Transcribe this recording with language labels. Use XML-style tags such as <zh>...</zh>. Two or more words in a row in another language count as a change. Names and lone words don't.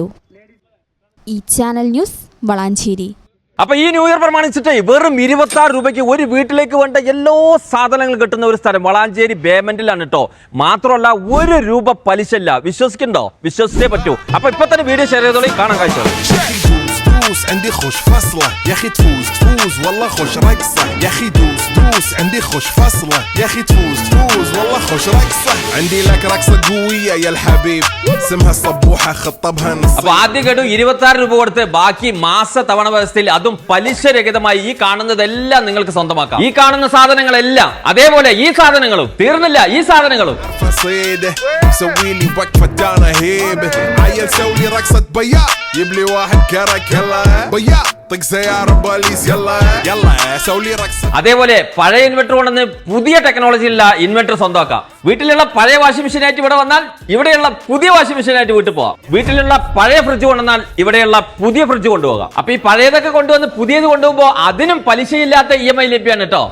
<ml>ഈ ചാനൽ ന്യൂസ് വളാഞ്ചേരി. അപ്പൊ ഈ</ml> <en>New Year</en> <ml>പ്രമാണിച്ചിട്ട് വെറും 26 രൂപയ്ക്ക് ഒരു വീട്ടിലേക്ക് വേണ്ട എല്ലാ സാധനങ്ങളും കിട്ടുന്ന ഒരു സ്ഥലം വളാഞ്ചേരി പേയ്മെന്റിലാണ് കേട്ടോ. മാത്രമല്ല 1 രൂപ പലിശ ഇല്ല. വിശ്വസിക്കണ്ടോ? വിശ്വസിച്ചേ പറ്റൂ. അപ്പൊ ഇപ്പൊ തന്നെ വീഡിയോ ഷെയർ ചെയ്തോളി, കാണാൻ കാഴ്ച.</ml> <ar>عندي خوش فصلة يا اخي تفوز والله خوش رقصة يا اخي دوس عندي خوش فصلة يا اخي تفوز والله خوش رقصة عندي لك رقصة قوية يا الحبيب اسمها الصبوحة خطبها نص.</ar> <ml>അപ്പൊ ആദ്യം കേട്ടു 26 രൂപ കൊടുത്ത് ബാക്കി മാസ തവണ വ്യവസ്ഥയിൽ അതും പലിശ രഹിതമായി ഈ കാണുന്നതെല്ലാം നിങ്ങൾക്ക് സ്വന്തമാക്കാം. ഈ കാണുന്ന സാധനങ്ങളെല്ലാം അതേപോലെ ഈ സാധനങ്ങളും തീർന്നില്ല. ഈ സാധനങ്ങളും</ml> <ar>سوي لي وقفة دانا هيبة عيل سوي رقصة بيا جيب لي واحد كرك يلا بيا طق سيارة بوليس يلا سوي رقصة.</ar> <ml>അതേപോലെ പഴയ ഇൻവെർട്ടർ കൊണ്ടുവന്ന് പുതിയ ടെക്നോളജിയിലുള്ള ഇൻവെർട്ടർ സ്വന്തമാക്കാം. വീട്ടിലുള്ള പഴയ</ml> <en>washing machine</en> <ml>ഇവിടെ വന്നാൽ ഇവിടെയുള്ള പുതിയ</ml> <en>washing machine</en> <ml>വീട്ടിൽ പോകാം. വീട്ടിലുള്ള പഴയ ഫ്രിഡ്ജ് കൊണ്ടുവന്നാൽ ഇവിടെയുള്ള പുതിയ ഫ്രിഡ്ജ് കൊണ്ടുപോകാം. അപ്പൊ ഈ പഴയതൊക്കെ കൊണ്ടുവന്ന് പുതിയത് കൊണ്ടുപോകുമ്പോൾ അതിനും പലിശയില്ലാത്ത EMI ലഭ്യമാണ് കേട്ടോ.</ml>